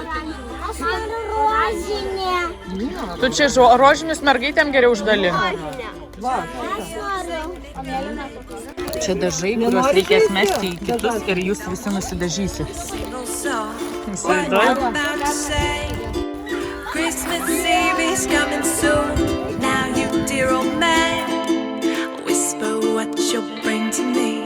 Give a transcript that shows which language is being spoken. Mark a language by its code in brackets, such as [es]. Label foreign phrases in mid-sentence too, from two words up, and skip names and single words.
[lt] Rožinė. Tu čia rožinius mergaitėm geriau uždalink. Va. Čia dažai, kuriuos reikės mesti į kitus ir jūs visi nusidažysit. Įsivaizduoju? [en] Christmas Eve is coming soon. Now you dear old man, whisper what you'll bring to me.